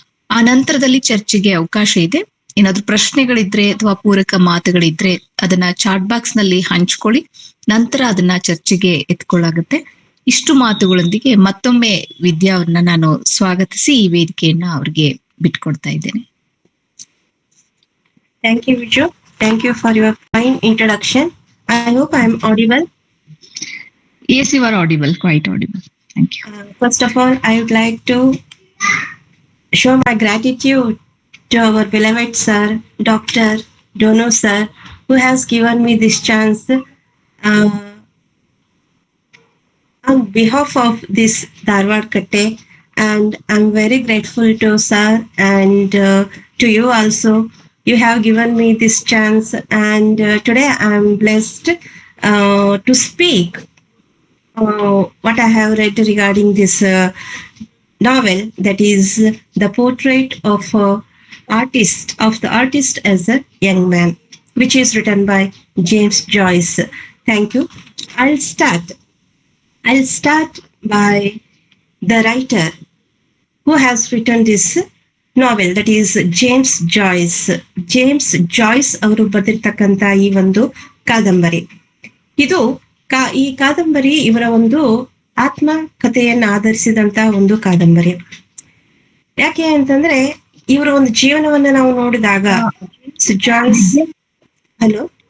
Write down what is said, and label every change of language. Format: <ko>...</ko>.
<kn>ಆ ನಂತರದಲ್ಲಿ ಚರ್ಚೆಗೆ ಅವಕಾಶ ಇದೆ. ಏನಾದ್ರೂ ಪ್ರಶ್ನೆಗಳಿದ್ರೆ ಅಥವಾ ಪೂರಕ ಮಾತುಗಳಿದ್ರೆ ಅದನ್ನ ಚಾಟ್ ಬಾಕ್ಸ್ ನಲ್ಲಿ ಹಂಚ್ಕೊಳ್ಳಿ. ನಂತರ ಅದನ್ನ ಚರ್ಚೆಗೆ ಎತ್ಕೊಳ್ಳಾಗುತ್ತೆ. ಇಷ್ಟು ಮಾತುಗಳೊಂದಿಗೆ ಮತ್ತೊಮ್ಮೆ ವಿದ್ಯಾವನ್ನ ನಾನು ಸ್ವಾಗತಿಸಿ ಈ ವೇದಿಕೆಯನ್ನ ಅವ್ರಿಗೆ ಬಿಟ್ಕೊಡ್ತಾ ಇದ್ದೇನೆ.</kn> <en>Thank you, Viju. Thank you for your fine introduction. I hope I am audible. Yes, you are audible, quite audible. Thank you. First of all, I would like to show my gratitude to our beloved sir, Dr. Dono sir, who has given me this chance on behalf of this Dharwad Katte, and I'm very grateful to sir and to you also. You have given me this chance, and today I'm blessed to speak what I have read regarding this novel, that is The Portrait of the Artist as a Young Man, which is written by James Joyce. Thank you. I'll start by the writer who has written this novel, that is James Joyce.</en> <kn>James Joyce ಅವರು ಬರೆದಿರ್ತಕ್ಕಂಥ ಈ ಒಂದು ಕಾದಂಬರಿ, ಇದು ಈ ಕಾದಂಬರಿ ಇವರ ಒಂದು ಆತ್ಮ ಕಥೆಯನ್ನ ಆಧರಿಸಿದಂತ ಒಂದು ಕಾದಂಬರಿ. ಯಾಕೆ ಅಂತಂದ್ರೆ ಇವರ ಒಂದು ಜೀವನವನ್ನ ನಾವು ನೋಡಿದಾಗ ಜಾಯ್ಸ್, ಹಲೋ,</kn>